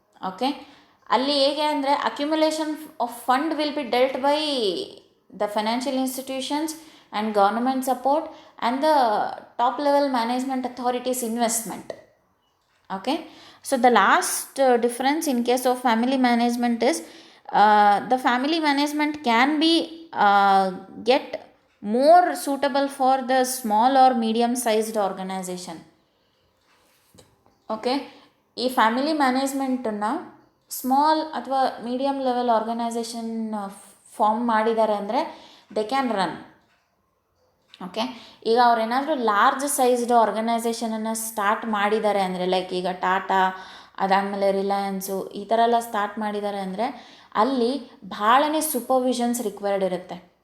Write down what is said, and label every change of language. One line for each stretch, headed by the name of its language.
English: okay,
Kannada: ಅಲ್ಲಿ ಹೇಗೆ ಅಂದರೆ
English: Accumulation of fund will be dealt by the financial institutions and government support and the top level management authorities investment. Okay, so the last difference in case of family management is, the family management can be get more suitable for the small or medium sized organization.
Kannada: Okay, ಈ family ಮ್ಯಾನೇಜ್ಮೆಂಟನ್ನು small ಅಥವಾ medium level organisation form ಮಾಡಿದ್ದಾರೆ ಅಂದರೆ
English: They can run.
Kannada: Okay, ಈಗ ಅವ್ರೇನಾದರೂ large sized ಆರ್ಗನೈಸೇಷನನ್ನು start ಮಾಡಿದ್ದಾರೆ ಅಂದರೆ, like ಈಗ ಟಾಟಾ, ಅದಾದಮೇಲೆ ರಿಲಯನ್ಸು, ಈ ಥರ ಎಲ್ಲ ಸ್ಟಾರ್ಟ್ ಮಾಡಿದ್ದಾರೆ ಅಂದರೆ ಅಲ್ಲಿ ಭಾಳನೇ ಸೂಪರ್ವಿಷನ್ಸ್ ರಿಕ್ವೈರ್ಡ್ ಇರುತ್ತೆ.